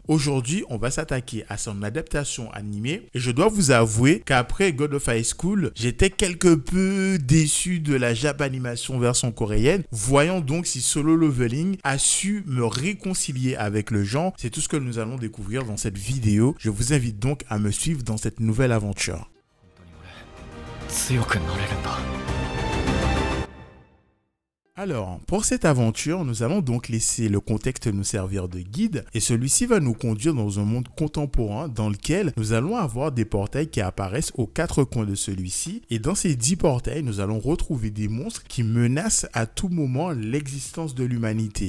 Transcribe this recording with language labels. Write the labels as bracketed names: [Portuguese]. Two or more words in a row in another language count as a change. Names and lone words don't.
[French] Aujourd'hui, on va s'attaquer à son adaptation animée, et je dois vous avouer qu'après God of High School, j'étais quelque peu déçu de la Japanimation version coréenne. Voyons donc si Solo Leveling a su me réconcilier avec le genre. C'est tout ce que nous allons découvrir dans cette vidéo. Je vous invite donc à me suivre dans cette nouvelle aventure. [Japanese] 強くなれるんだ。 [French] Alors, pour cette aventure, nous allons donc laisser le contexte nous servir de guide et celui-ci va nous conduire dans un monde contemporain dans lequel nous allons avoir des portails qui apparaissent aux quatre coins de celui-ci et dans ces 10 portails, nous allons retrouver des monstres qui menacent à tout moment l'existence de l'humanité.